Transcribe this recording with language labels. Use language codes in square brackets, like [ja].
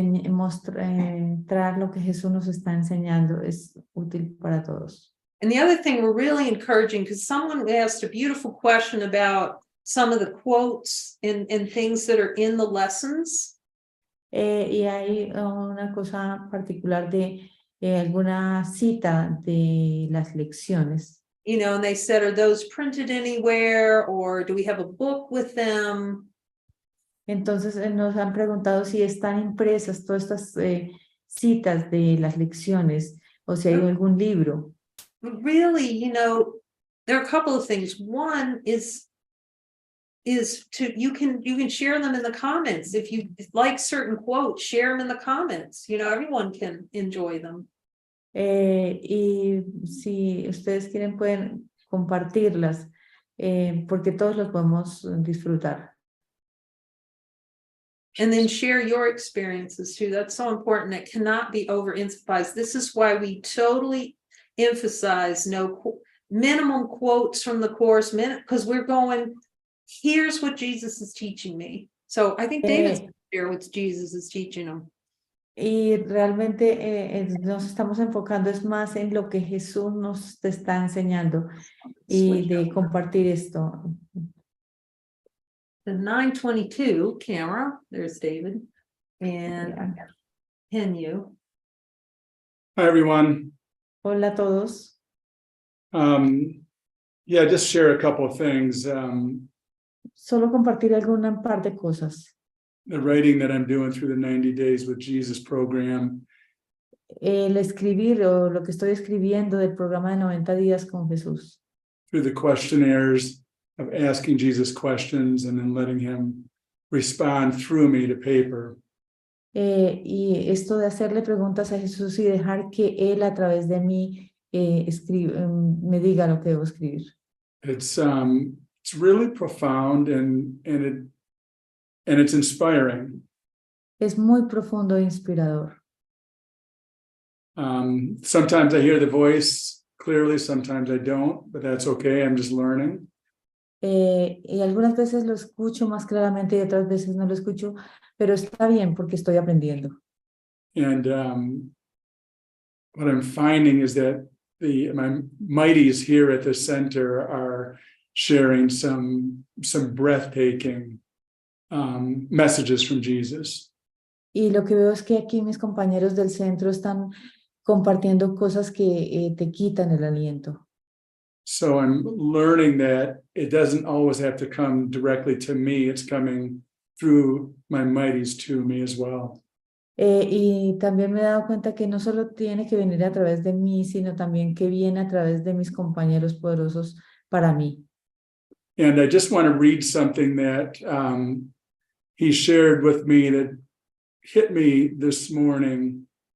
[es] Mostrar lo que Jesús nos está enseñando es útil para todos. [en] And the other thing we're really encouraging, because someone asked a beautiful question about some of the quotes and things that are in the lessons. [es] Y hay una cosa particular de alguna cita de las lecciones. [en] You know, and they said, are those printed anywhere, or do we have a book with them? [es] Entonces nos han preguntado si están impresas todas estas citas de las lecciones o si hay algún libro. [en] Really, you know, there are a couple of things. One is you can share them in the comments. If you like certain quotes, share them in the comments. You know, everyone can enjoy them. [es] Y si ustedes quieren pueden compartirlas porque todos los podemos disfrutar. [en] And then share your experiences too. That's so important. It cannot be overemphasized. This is why we totally emphasize minimum quotes from the Course, because we're going, here's what Jesus is teaching me. So I think David's share what Jesus is teaching him. [es] Y realmente nos estamos enfocando es más en lo que Jesús nos está enseñando y de compartir esto. [en] The 922 camera, there's David, and Henyu. Hi, everyone. [es] Hola a todos. [en] Yeah, just share a couple of things. [es] Solo compartir alguna par de cosas. [en] The writing that I'm doing through the 90 Days with Jesus program. [es] El escribir o lo que estoy escribiendo del programa de 90 días con Jesús. [en] Through the questionnaires of asking Jesus questions and then letting him respond through me to paper. [es] Y esto de hacerle preguntas a Jesús y dejar que Él a través de mí me diga lo que debo escribir. [en] It's really profound and it's inspiring. [es] Es muy profundo e inspirador. [en] Sometimes I hear the voice clearly, sometimes I don't, but that's okay. I'm just learning. [es] Y algunas veces lo escucho más claramente y otras veces no lo escucho, pero está bien porque estoy aprendiendo. [en] And what I'm finding is that my mighties here at the center are sharing some breathtaking messages from Jesus. [es] Y lo que veo es que aquí mis compañeros del centro están compartiendo cosas que te quitan el aliento. [en] So I'm learning that it doesn't always have to come directly to me. It's coming through my mighties to me as well. [es] Y también me he dado cuenta que no solo tiene que venir a través de mí, sino también que viene a través de mis compañeros poderosos para mí. [en] And I just want to read something that he shared with me that hit me this morning.